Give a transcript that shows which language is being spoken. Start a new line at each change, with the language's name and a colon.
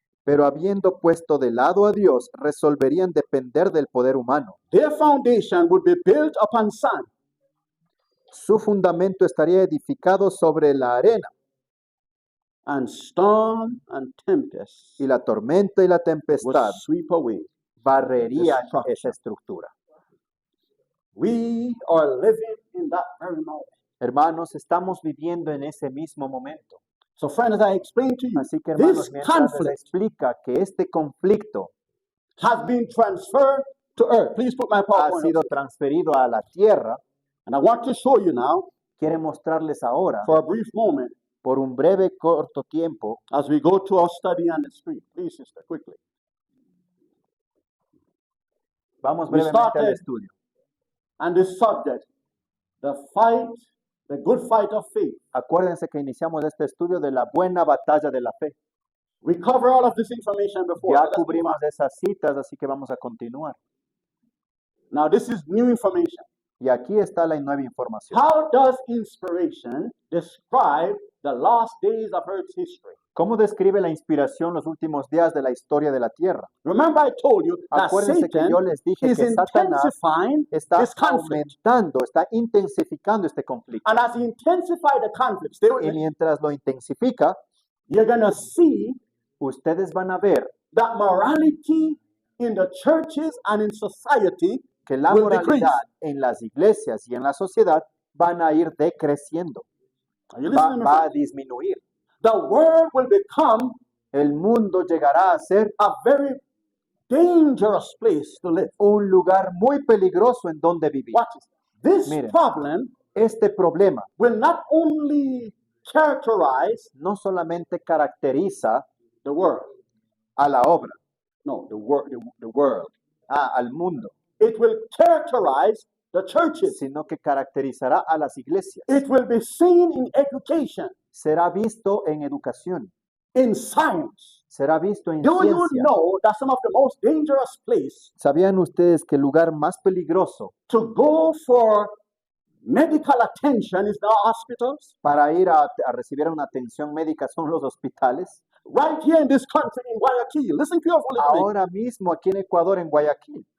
Spanish: Pero habiendo puesto de lado a Dios, resolverían depender del poder humano.
English: Their foundation would be built upon sand.
Spanish: Su fundamento estaría edificado sobre la arena,
English: And storm and tempest
Spanish: y la tormenta y la
English: would
Spanish: tempestad
English: sweep away.
Spanish: barrerían
English: Destruction.
Spanish: esa estructura.
English: We are living in that very moment.
Spanish: Hermanos, estamos viviendo en ese mismo momento.
English: So, friends, as I explained to you,
Spanish: Así que, hermanos,
English: this
Spanish: mientras les
English: conflict
Spanish: explica que este conflicto
English: has been transferred to earth. Please put my
Spanish: ha
English: PowerPoint
Spanish: sido
English: up.
Spanish: transferido a la tierra,
English: And I want to show you now,
Spanish: quiere mostrarles ahora,
English: for a brief moment,
Spanish: por un breve, corto tiempo,
English: as we go to our study on the street. Please, sister, quickly.
Spanish: vamos
English: We
Spanish: brevemente al
English: started-
Spanish: estudio.
English: And this subject, the fight, the good fight of faith.
Spanish: Acuérdense que iniciamos este estudio de la buena batalla de la fe.
English: We cover all of this information before.
Spanish: Ya
English: Let's move
Spanish: cubrimos
English: on.
Spanish: esas citas, así que vamos a continuar.
English: Now, this is new information.
Spanish: Y aquí está la nueva información.
English: How does inspiration describe the last days of Earth's history?
Spanish: ¿Cómo describe la inspiración los últimos días de la historia de la tierra?
English: Remember, I told you that
Spanish: Acuérdense que
English: Satan
Spanish: yo les dije
English: is
Spanish: que Satanás
English: intensifying
Spanish: está
English: this conflict.
Spanish: aumentando, está intensificando este conflicto.
English: And as he intensifies the conflict, stay with
Spanish: Y
English: me,
Spanish: mientras lo intensifica,
English: you're going to see
Spanish: ustedes van a ver
English: that morality in the churches and in society
Spanish: que la
English: will decrease.
Spanish: moralidad en las iglesias y en la sociedad van a ir decreciendo,
English: Are you
Spanish: va,
English: listening to me?
Spanish: va a
English: friends?
Spanish: disminuir.
English: The world will become
Spanish: El mundo llegará a ser
English: a very dangerous place to live.
Spanish: un lugar muy peligroso en donde vivir.
English: Watch this. This
Spanish: Miren.
English: problem
Spanish: Este problema
English: will not only characterize
Spanish: no solamente caracteriza
English: the world,
Spanish: a la obra,
English: no, the world.
Spanish: al mundo,
English: It will characterize the churches.
Spanish: sino que caracterizará a las iglesias.
English: It will be seen in education,
Spanish: Será visto en educación,
English: in science.
Spanish: será visto en
English: Do you
Spanish: ciencia.
English: know that some of the most dangerous place
Spanish: ¿Sabían ustedes que el lugar más peligroso
English: to go for medical attention is the hospitals?
Spanish: para ir a recibir una atención médica son los hospitales?
English: Right here in this country, in Guayaquil. Listen carefully to me.
Spanish: Ahora mismo aquí en Ecuador, en Guayaquil,